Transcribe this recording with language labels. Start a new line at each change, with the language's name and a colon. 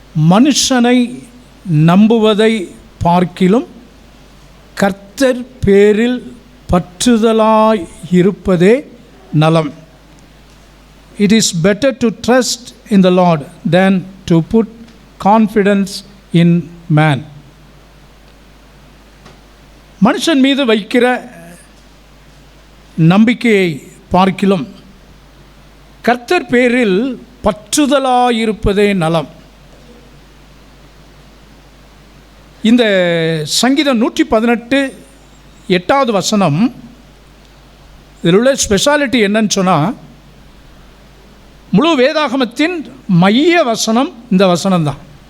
Tamil: மனுஷனை நம்புவதை பார்க்கிலும் கர்த்தர் பேரில் பற்றுதலாய் இருப்பதே நலம்.
English: It is better to trust in the Lord than to put confidence in man.
Tamil: மனுஷன் மீது வைக்கிற நம்பிக்கையை பார்க்கிலும் கர்த்தர் பேரில் பற்றுதலாயிருப்பதே நலம். இந்த சங்கீதம் 118 8வது வசனம், இதில் உள்ள ஸ்பெஷாலிட்டி என்னன்னு சொன்னால், முழு வேதாகமத்தின் மைய வசனம் இந்த வசனம்தான்.